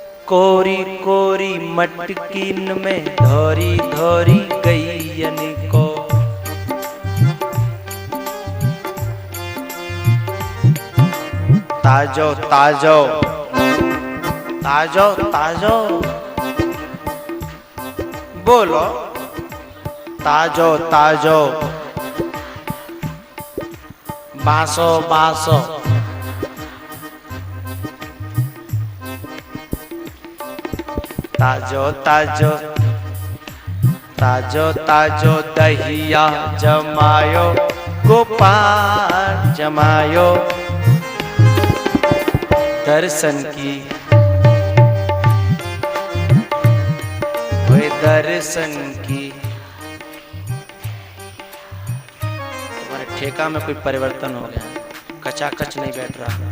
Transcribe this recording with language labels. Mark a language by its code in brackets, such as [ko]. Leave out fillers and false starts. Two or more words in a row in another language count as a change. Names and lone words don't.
[bra] कोरी कोरी मटकीन में धोरी धोरी गैयन को। ताजो ताजो ताजो ताजो बोलो, ताजो ताजो बासो बासो। ताजो ताजो ताजो ताजो दहिया जमायो, गोपाल जमायो। दर्शन की वे दर्शन की। [hi] तुम्हारे ठेका में कोई परिवर्तन हो गया, कचाकच नहीं बैठ रहा।